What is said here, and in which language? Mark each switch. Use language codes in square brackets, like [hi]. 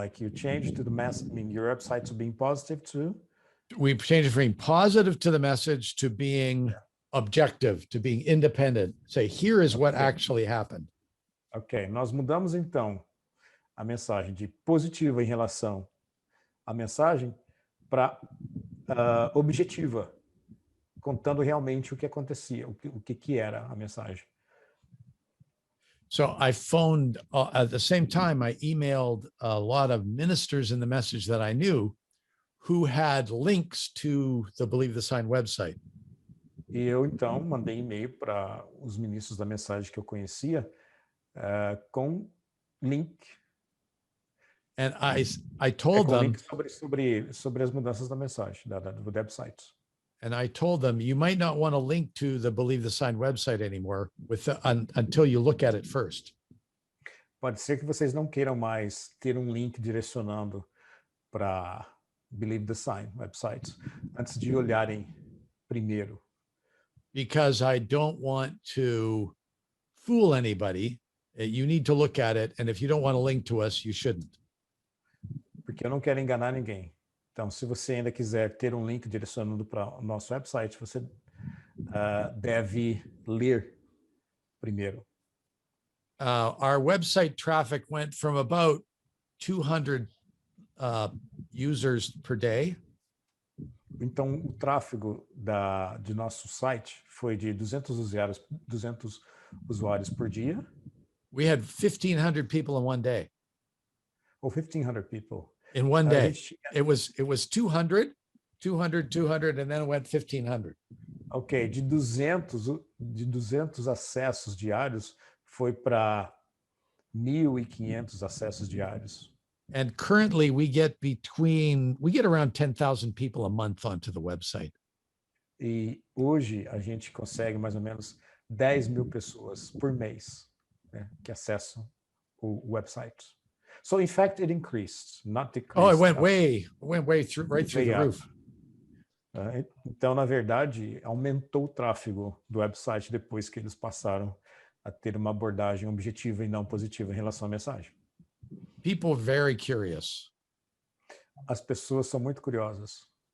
[en] Like you changed to the message, I mean, your website to being positive to? We changed it from being positive to the message to being objective, to being independent. Say, here is what actually happened. [pt] Ok, nós mudamos então a mensagem de positiva em relação à mensagem para objetiva, contando realmente o que acontecia, o que era a mensagem. [en] So I phoned at the same time, I emailed a lot of ministers in the message that I knew who had links to the Believe the Sign website. [pt] E eu, então, mandei e-mail para os ministros da mensagem que eu conhecia com link. [en] And I told [pt] com [en] them, [pt] link sobre as mudanças da mensagem, do website. [en] and I told them, you might not want to link to the Believe the Sign website anymore until you look at it first. [pt] Pode ser que vocês não queiram mais ter um link direcionando para Believe the Sign websites antes de olharem primeiro. [en] Because I don't want to fool anybody. You need to look at it. And if you don't want to link to us, you shouldn't. [pt] Porque eu não quero enganar ninguém. Então, se você ainda quiser ter um link direcionando para o nosso website, você deve ler primeiro. [en] Our website traffic went from about 200 users per day. [pt] Então, o tráfego de nosso site foi de 200 usuários por dia. [en] We had 1,500 people in one day. [pt] Ou [en] 1,500 people. In one day. It was 200, and then it went 1,500. [pt] Ok, de 200 acessos diários foi para 1.500 acessos diários. [en] And currently we get around 10,000 people a month onto the website. [pt] E hoje a gente consegue mais ou menos 10.000 pessoas por mês, né, que acessam o website. [en] So in fact it increased, not decreased. Oh, it went way through the roof. [pt] Então, na verdade, aumentou o tráfego do website depois que eles passaram a ter uma abordagem objetiva e não positiva em relação à mensagem. [en] People very curious. [pt] As pessoas são muito curiosas.